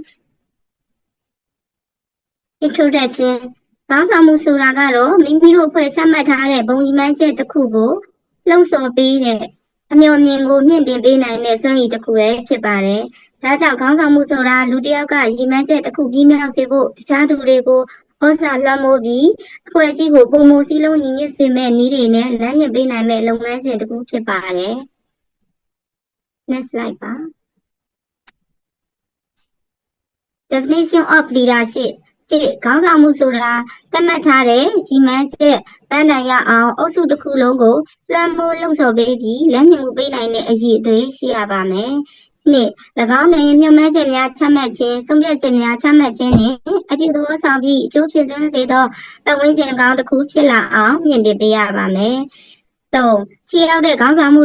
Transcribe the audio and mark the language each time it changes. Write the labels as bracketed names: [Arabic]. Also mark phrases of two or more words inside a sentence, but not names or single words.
[Burmese] Introduction ခေါင်းဆောင်မှုဆိုတာကတော့မိမိတို့ဖွဲ့ချမှတ်ထားတဲ့ဘုံရည်မှန်းချက်တစ်ခုကိုလှုံ့ဆော်ပေးတဲ့အမျှော်မြင်ကိုမြင့်တင်ပေးနိုင်တဲ့စွမ်းရည်တစ်ခုပဲဖြစ်ပါတယ်။ဒါကြောင့်ခေါင်းဆောင်မှုဆိုတာလူတစ်ယောက်ကရည်မှန်းချက်တစ်ခုပြီးမြောက်စေဖို့တခြားသူတွေကိုဩဇာလွှမ်းမိုးပြီးအဖွဲ့အစည်းကိုပုံမူစည်းလုံးညီညွတ်စေမဲ့နည်းတွေနဲ့လမ်းညွှန်ပေးနိုင်မဲ့လုပ်ငန်းစဉ်တစ်ခုဖြစ်ပါတယ်။ [English] Next slide [Burmese] ပါ [English] Definition of leadership [Burmese] ခေါင်းဆောင်မှုဆိုတာသတ်မှတ်ထားတဲ့ရည်မှန်းချက်ပန်းတိုင်ရအောင်အုပ်စုတစ်ခုလုံးကိုလွှမ်းမိုးလှုံ့ဆော်ပေးပြီးလမ်းညွှန်မှုပေးနိုင်တဲ့အရည်အသွေးရှိရပါမယ်။နှစ်၎င်းတွင်မျှော်မှန်းချက်များချ မှတ်ခြင်းဆုံးဖြတ်ချက်များချမှတ်ခြင်းနှင့်အပြုသဘောဆောင်ပြီးအကျိုးဖြစ်စေသောပတ်ဝန်းကျင်ကောင်းတစ်ခုဖြစ်လာအောင်မြင့်တင်ပေးရပါမယ်။သုံးထိရောက်တဲ့ခေါင်းဆောင်မှု